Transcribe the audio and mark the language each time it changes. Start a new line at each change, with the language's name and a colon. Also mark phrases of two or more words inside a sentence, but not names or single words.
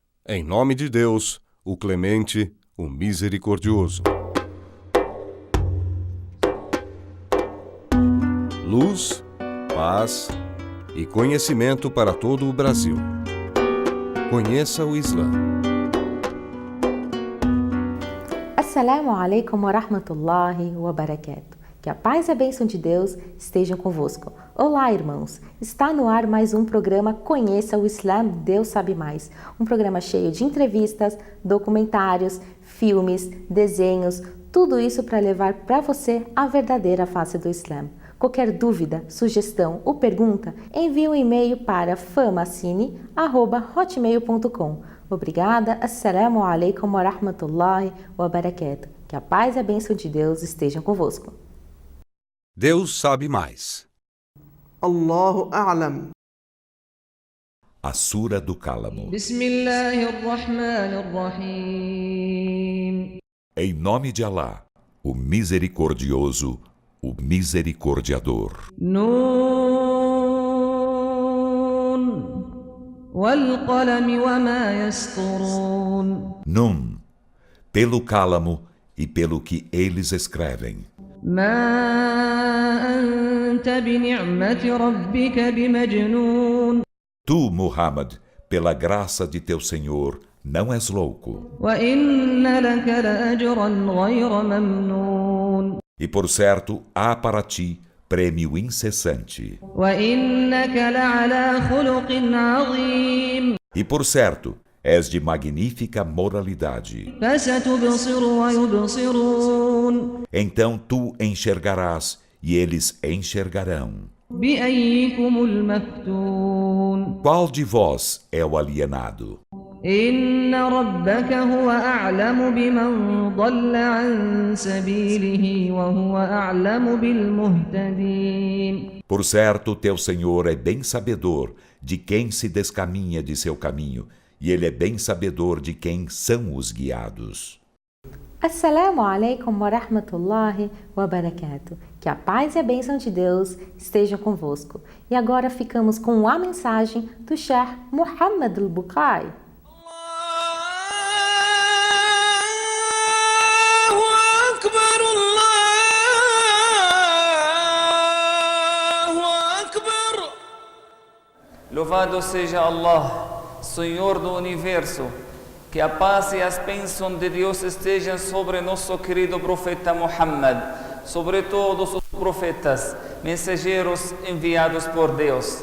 Portuguese: Em nome de Deus, o Clemente, o Misericordioso. Luz, paz e conhecimento para todo o Brasil. Conheça o Islã.
Arabic: السلام عليكم ورحمة الله وبركاته.
Portuguese: Que a paz e a bênção de Deus estejam convosco. Olá, irmãos! Está no ar mais um programa Conheça o Islã, Deus Sabe Mais. Um programa cheio de entrevistas, documentários, filmes, desenhos, tudo isso para levar para você a verdadeira face do Islã. Qualquer dúvida, sugestão ou pergunta, envie um e-mail para famacine@hotmail.com. Obrigada,
Arabic: السلام عليكم ورحمة الله وبركاته.
Portuguese: Que a paz e a bênção de Deus estejam convosco. Deus sabe mais.
Arabic: الله أعلم.
Portuguese: A Sura do Cálamo.
Arabic: بسم الله الرحمن الرحيم.
Portuguese: Em nome de Alá, o Misericordioso, o Misericordiador.
Arabic: ن والقلم وما يسطرون.
Portuguese: Nun, pelo cálamo e pelo que eles escrevem.
Arabic: ما أنت بنعمة ربك بمجنون.
Portuguese: Tu, Muhammad, pela graça de teu Senhor, não és louco.
Arabic: وإن لك لأجرا غير ممنون.
Portuguese: E por certo, há para ti prêmio incessante.
Arabic: وإنك لعلى خلق عظيم.
Portuguese: E por certo, és de magnífica moralidade.
Arabic: فستبصر ويبصرون.
Portuguese: Então tu enxergarás e eles enxergarão.
Arabic: بأييكم المفتون.
Portuguese: Qual de vós é o alienado?
Arabic: إن ربك هو أعلم بمن ضل عن سبيله وهو أعلم بالمهتدين.
Portuguese: Por certo, teu Senhor é bem sabedor de quem se descaminha de seu caminho, e Ele é bem sabedor de quem são os guiados.
Arabic: السلام عليكم ورحمة الله وبركاته.
Portuguese: Que a paz e a bênção de Deus estejam convosco. E agora ficamos com a mensagem do Sheikh Muhammad al-Bukhari. Louvado seja Allah, Senhor do Universo, que a paz e as bênçãos de Deus estejam sobre nosso querido profeta Muhammad, sobre todos os profetas, mensageiros enviados por Deus.